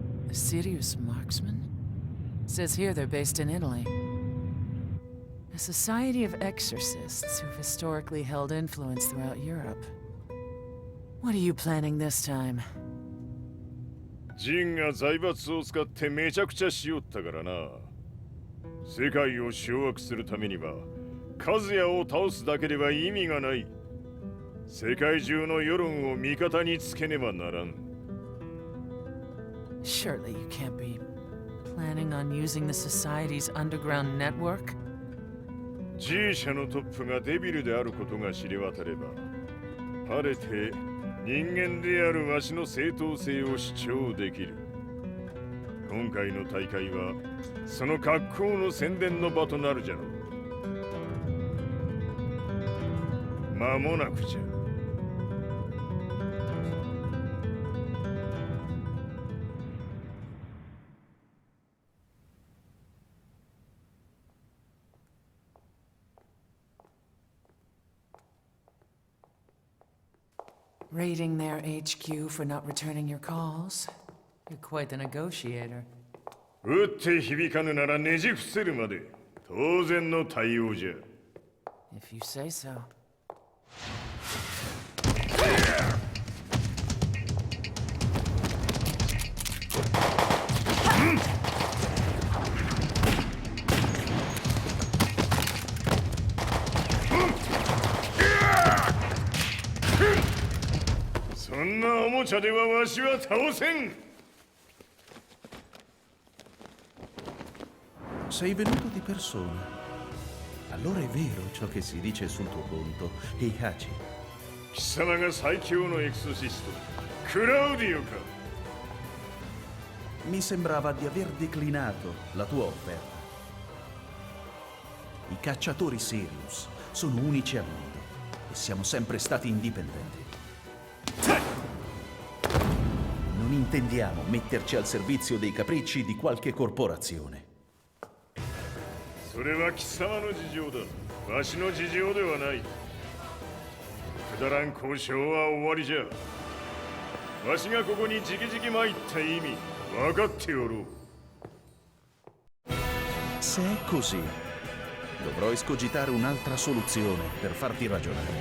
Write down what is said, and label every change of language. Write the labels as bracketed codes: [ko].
[en] A serious marksman? Says here they're based in Italy. A society of exorcists who've historically held influence throughout Europe. What are you planning this time? [ja] ジンが財閥を使ってめちゃくちゃしよったからな。世界を掌握するためにはカズヤを倒すだけでは意味がない。世界中の世論を味方につけねばならん。 [en] Surely you can't be planning on using the society's underground network? [ja] G 社のトップがデビルであることが知れ渡れば、晴れて人間であるわしの正当性を主張できる。今回の大会はその格好の宣伝の場となるじゃろう。間もなくじゃ。 [en] Raiding their HQ for not returning your calls? You're quite the negotiator. [ja] 撃って響かぬならねじ伏せるまで当然の対応じゃ。 [en] If you say so. [ja] そんなおもちゃではわしは倒せん。 [it] Sei venuto di persona. Allora è vero ciò che si dice sul tuo conto, Heihachi. [ja] 貴様が最強のエクソシスト、クラウディオか。 [it] Mi sembrava di aver declinato la tua offerta. I cacciatori Sirius sono unici al mondo e siamo sempre stati indipendenti. Non intendiamo metterci al servizio dei capricci di qualche corporazione. [ja] それは貴様の事情だ。わしの事情ではない。くだらん交渉は終わりじゃ。わしがここにじきじき参った意味分かっておろう。 [it] Se è così, dovrò escogitare un'altra soluzione per farti ragionare.